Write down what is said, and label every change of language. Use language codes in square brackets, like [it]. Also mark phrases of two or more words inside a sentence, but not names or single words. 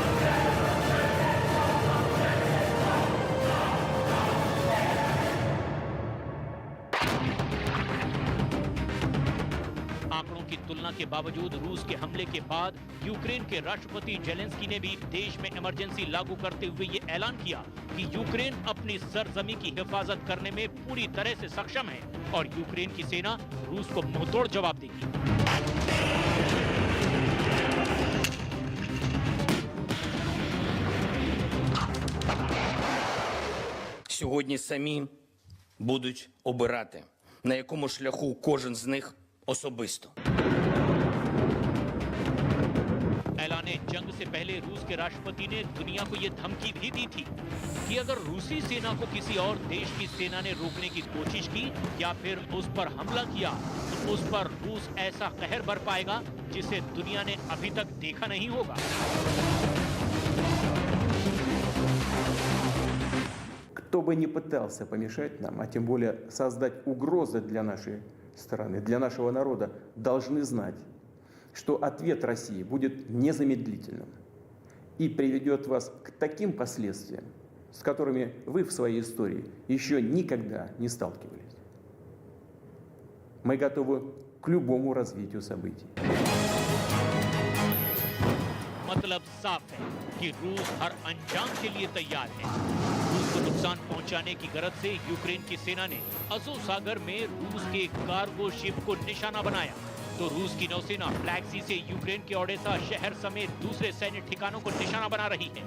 [hi] आंकड़ों की तुलना के बावजूद रूस के हमले के बाद यूक्रेन के राष्ट्रपति जेलेंस्की ने भी देश में इमरजेंसी लागू करते हुए ये ऐलान किया कि यूक्रेन अपनी सरजमी की हिफाजत करने में पूरी तरह से सक्षम है और यूक्रेन की सेना रूस को मुंहतोड़ जवाब देगी। [uk] Сьогодні самі будуть обирати, на якому шляху кожен з них особисто. [hi] ऐलाने जंग से पहले रूस के राष्ट्रपति ने दुनिया को ये धमकी भी दी थी कि अगर रूसी सेना को किसी और देश की सेना ने रोकने की कोशिश की या फिर उस पर हमला किया तो उस पर रूस ऐसा कहर बरपाएगा जिसे दुनिया ने अभी तक देखा नहीं होगा। [ru] Кто бы ни пытался помешать нам, а тем более создать угрозы для нашей страны, для нашего народа, должны знать, что ответ России будет незамедлительным и приведет вас к таким последствиям, с которыми вы в своей истории еще никогда не сталкивались. Мы готовы к любому развитию событий. [hi] मतलब साफ है कि रूस हर अंजाम के लिए तैयार है। रूस को नुकसान पहुंचाने की गरज से यूक्रेन की सेना ने अज़ोव सागर में रूस के कार्गो शिप को निशाना बनाया, तो रूस की नौसेना ब्लैक सी से यूक्रेन के ओडेसा शहर समेत दूसरे सैन्य ठिकानों को निशाना बना रही है।